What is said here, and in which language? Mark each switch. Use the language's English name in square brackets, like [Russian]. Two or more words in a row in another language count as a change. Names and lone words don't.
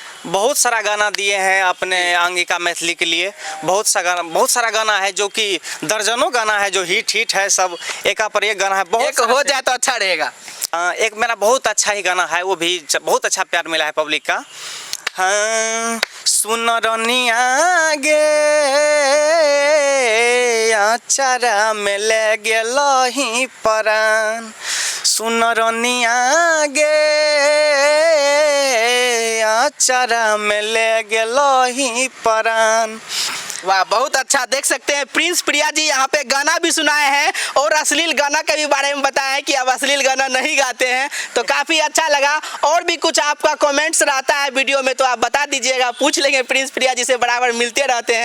[Hindi] बहुत सारा गाना दिए हैं अपने अंगिका मैथिली के लिए, बहुत सारा गाना है जो कि दर्जनों गाना है जो हिट है, सब एक पर एक गाना है। बहुत हो जाए तो अच्छा रहेगा। एक मेरा बहुत अच्छा ही गाना है, वो भी बहुत अच्छा प्यार मिला है पब्लिक का। हाँ, [Angika] सुन रनिया गे आचारा में ले गेलही परान, सुन रनिया गे आचारा में ले गेलही परान। [Hindi] वाह, बहुत अच्छा। देख सकते हैं प्रिंस प्रिया जी यहाँ पे गाना भी सुनाए हैं और अश्लील गाना के भी बारे में बताया है कि अब अश्लील गाना नहीं गाते हैं, तो काफी अच्छा लगा। और भी कुछ आपका कमेंट्स रहता है वीडियो में तो आप बता दीजिएगा, पूछ लेंगे, प्रिंस प्रिया जी से बराबर मिलते रहते हैं।